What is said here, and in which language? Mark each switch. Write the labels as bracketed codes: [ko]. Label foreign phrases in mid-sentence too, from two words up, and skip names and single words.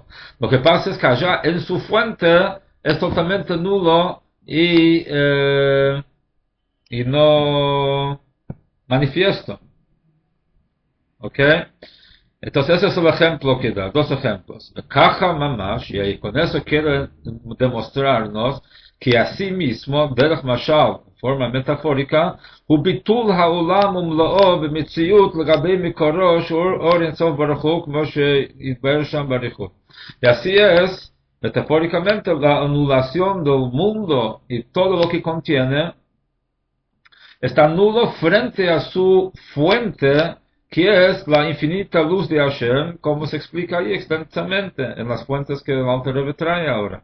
[es] Lo que pasa es que allá en su fuente es totalmente nulo y no manifiesto. ¿Ok? Entonces ese es el ejemplo que da, dos ejemplos. Caja mamash, y ahí con eso quiere demostrarnos que así mismo, [he] דרך משל, [es] forma metafórica, [he] הוא ביטול העולם ומלואו במציאות לגבי מקורו שהוא אור אינסוף ברוך הוא, כמו שהתבאר שם באריכות. [es] Y así es, metafóricamente, la anulación del mundo y todo lo que contiene está nulo frente a su fuente, que es la infinita luz de Hashem, como se explica ahí extensamente en las fuentes que el Alter Rebbe trae ahora.